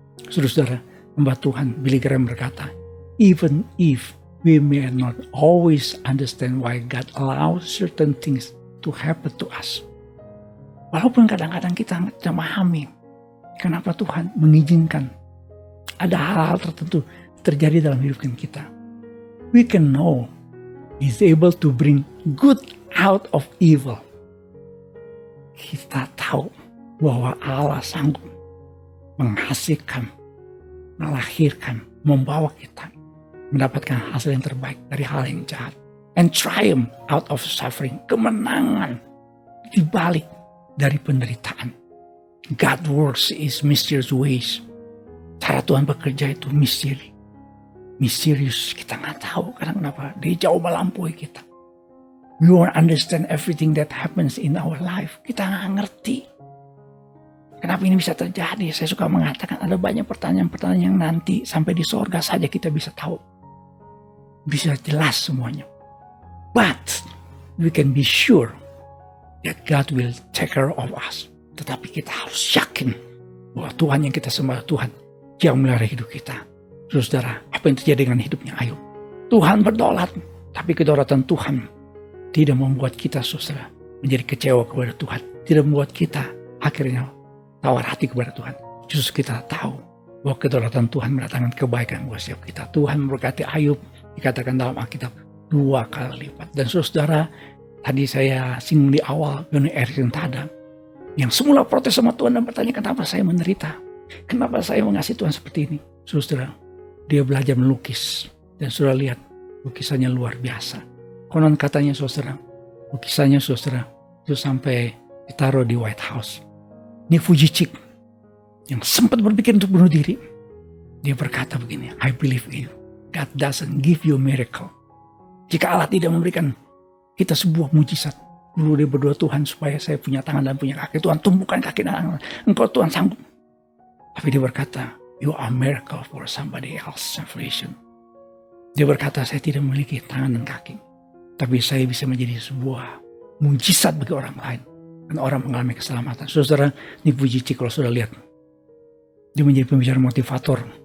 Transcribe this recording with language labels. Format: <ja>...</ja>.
<id>Saudara, hamba Tuhan Billy Graham berkata,</id> <en>even if we may not always understand why God allows certain things to happen to us.</en> <id>Walaupun kadang-kadang kita tidak memahami kenapa Tuhan mengizinkan ada hal-hal tertentu terjadi dalam hidup kita.</id> <en>We can know He's able to bring good out of evil.</en> <id>Kita tahu bahwa Allah sanggup menghasilkan, melahirkan, membawa kita mendapatkan hasil yang terbaik dari hal yang jahat.</id> <en>And triumph out of suffering.</en> <id>Kemenangan dibalik dari penderitaan.</id> <en>God works is mysterious ways.</en> <id>Cara Tuhan bekerja itu misteri. Misterius, kita nggak tahu kadang kenapa. Dia jauh melampaui kita.</id> <en>We won't understand everything that happens in our life.</en> <id>Kita nggak ngerti. Kenapa ini bisa terjadi? Saya suka mengatakan ada banyak pertanyaan-pertanyaan yang nanti sampai di sorga saja kita bisa tahu. Bisa jelas semuanya.</id> <en>But we can be sure that God will take care of us.</en> <id>Tetapi kita harus yakin bahwa Tuhan yang kita sembah, Tuhan yang melihara hidup kita. Saudara, apa yang terjadi dengan hidupnya Ayub? Tuhan berdaulat, tapi kedaulatan Tuhan tidak membuat kita, saudara, menjadi kecewa kepada Tuhan. Tidak membuat kita akhirnya tawar hati kepada Tuhan. Justru kita tahu bahwa kedaulatan Tuhan mendatangkan kebaikan buat setiap kita. Tuhan memberkati Ayub, dikatakan dalam Alkitab 2 kali lipat. Dan saudara, tadi saya singgung di awal, Johnny Erickson Tada, yang semula protes sama Tuhan dan bertanya, kenapa saya menderita? Kenapa saya mengasihi Tuhan seperti ini? Saudara, dia belajar melukis. Dan saudara lihat, lukisannya luar biasa. Konon katanya saudara, lukisannya saudara, itu sampai ditaruh di White House. Ini Fujicik yang sempat berpikir untuk bunuh diri. Dia berkata begini,</id> <en>I believe in you. God doesn't give you a miracle.</en> <id>Jika Allah tidak memberikan kita sebuah mujizat, dulu dia berdoa, Tuhan supaya saya punya tangan dan punya kaki. Tuhan tumbuhkan kaki dan tangan. Engkau Tuhan sanggup. Tapi dia berkata,</id> <en>you are a miracle for somebody else's salvation.</en> <id>Dia berkata, saya tidak memiliki tangan dan kaki. Tapi saya bisa menjadi sebuah mujizat bagi orang lain. Dan orang mengalami keselamatan. Saudara, ini Fujicik kalau sudah lihat. Dia menjadi pembicara motivator.</id>